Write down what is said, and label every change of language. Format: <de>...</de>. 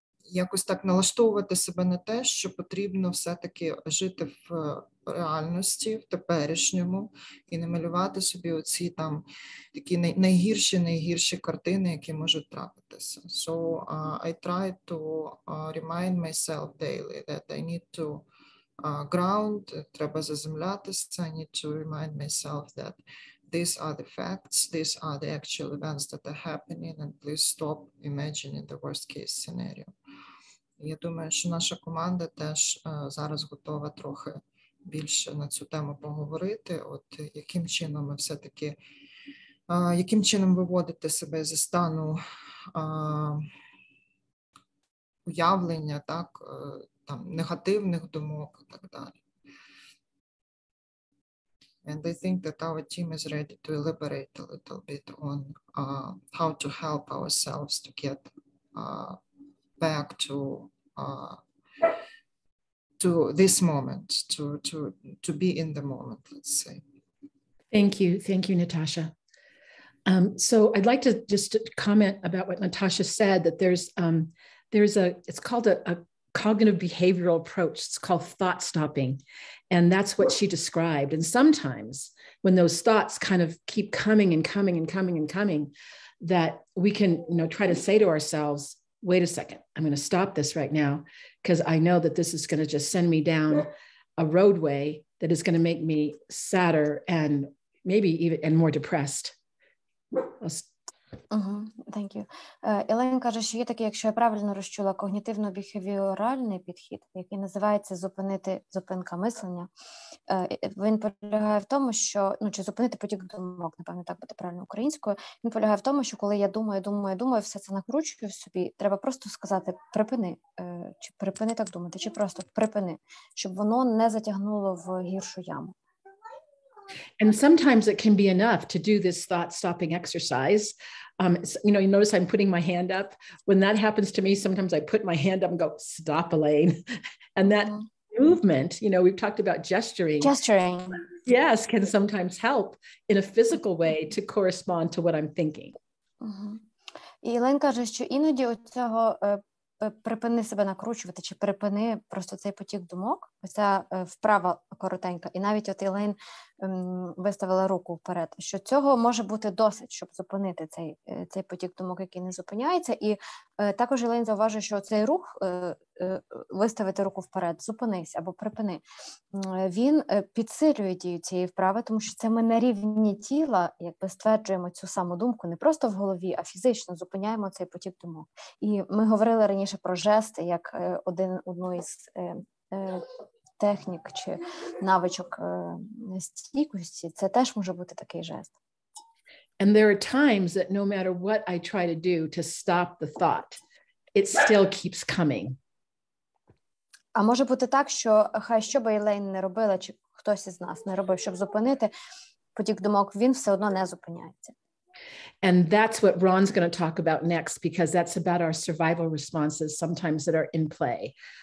<uk>якось так налаштовувати себе на те, що потрібно все-таки жити в реальності, в теперішньому, і не малювати собі оці там такі найгірші картини, які можуть трапитися.</uk> <en>So I try to remind myself daily that I need to ground,</en> <uk>треба заземлятися,</uk> <en>I need to remind myself that these are the facts, these are the actual events that are happening, and please stop imagining the worst case scenario.</en> <uk>Я думаю, що наша команда теж зараз готова трохи більше на цю тему поговорити, от яким чином ми все-таки, яким чином виводити себе зі стану уявлення, так, там, негативних думок і так далі.</uk> <en>And I think that our team is ready to elaborate a little bit on how to help ourselves to get back to this moment, to be in the moment, let's say. Thank you, Natasha. So I'd like to just comment about what Natasha said, that it's called a cognitive behavioral approach. It's called thought stopping. And that's what she described. And sometimes when those thoughts kind of keep coming and coming and coming and coming, that we can, try to say to ourselves, wait a second, I'm going to stop this right now, because I know that this is going to just send me down a roadway that is going to make me sadder and maybe even more depressed. Thank you.</en> <uk>Елен каже, що є такий, якщо я правильно розчула, когнітивно-біхевіоральний підхід, який називається зупинка мислення. Він полягає в тому, що, чи зупинити потік думок, напевно, так буде правильно українською. Він полягає в тому, що коли я думаю, все це накручую в собі, треба просто сказати припини, чи припини так думати, чи просто припини, щоб воно не затягнуло в гіршу яму.</uk> <en>And sometimes it can be enough to do this thought-stopping exercise. You notice I'm putting my hand up. When that happens to me, sometimes I put my hand up and go, stop, Elaine. And that movement, we've talked about gesturing. Yes, can sometimes help in a physical way to correspond to what I'm thinking.</en> <uk>І Елен каже, що іноді оцього припини себе накручувати, чи припини просто цей потік думок, оця вправа коротенька, і навіть от Елейн виставила руку вперед, що цього може бути досить, щоб зупинити цей потік думок, який не зупиняється, і також Елейн зауважує, що цей рух, виставити руку вперед, зупинись або припини, він підсилює дію цієї вправи, тому що це ми на рівні тіла, якби стверджуємо цю саму думку, не просто в голові, а фізично зупиняємо цей потік думок. І ми говорили раніше про жести, як одну із технік чи навичок стійкості, це теж може бути такий жест.</uk> <en>And there are times that no matter what I try to do to stop the thought, it still keeps coming.</en> <uk>А може бути так, що хай що би Елейн не робила, чи хтось із нас не робив, щоб зупинити потік думок, він все одно не зупиняється.</uk> <en>And that's what Ron's going to talk about next, because that's about our survival responses sometimes that are in play.</en>